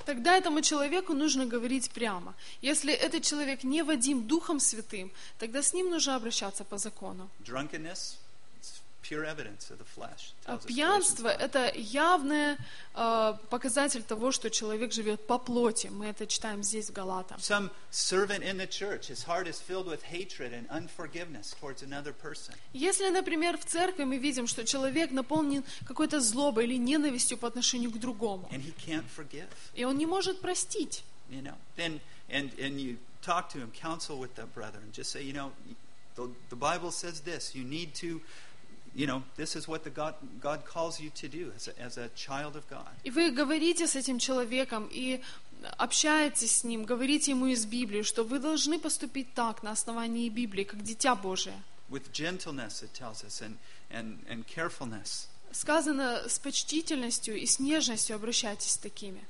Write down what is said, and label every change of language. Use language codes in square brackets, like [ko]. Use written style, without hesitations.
[ru] Тогда этому человеку нужно говорить прямо. Если этот человек не водим Духом Святым, тогда с ним нужно обращаться по закону. [en] Drunkenness. Pure evidence of the flesh. [ru] Пьянство — это явное показатель того, что человек живет по плоти. Мы это читаем здесь в Галатах. [en] Some servant in the church, his heart is filled with hatred and unforgiveness towards another person. [ru] Если, например, в церкви мы видим, что человек наполнен какой-то злобой или ненавистью по отношению к другому. [en] And he can't forgive. [ru] И он не может простить. [en] You know, then and you talk to him, counsel with that brother, and just say, you know, the Bible says this. You need to. You know, this is what the God calls you to do as a child of God. [ru] И вы говорите с этим человеком и общаетесь с ним, говорите ему из Библии, что вы должны поступить так на основании Библии, как дитя Божие. [en] With gentleness, it tells us, and carefulness. [ru] Сказано с почтительностью и с нежностью обращайтесь с такими.